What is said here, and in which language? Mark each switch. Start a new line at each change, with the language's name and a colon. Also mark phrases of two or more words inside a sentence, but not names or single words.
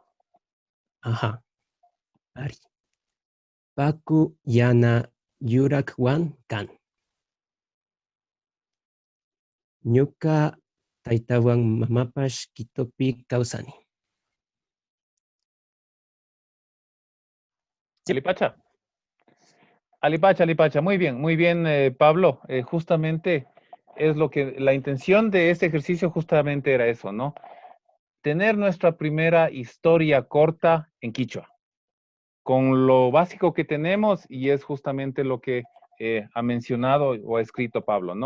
Quechua: Ajá. Ari. Paku yana yurakwan kan. Ñuka taitawan mamapash kitopi kausani. Alipacha. Alipacha.
Spanish: Muy bien, Pablo. Justamente es lo que la intención de este ejercicio justamente era eso, ¿no? Tener nuestra primera historia corta en quichua, con lo básico que tenemos, y es justamente lo que ha mencionado o ha escrito Pablo, ¿no?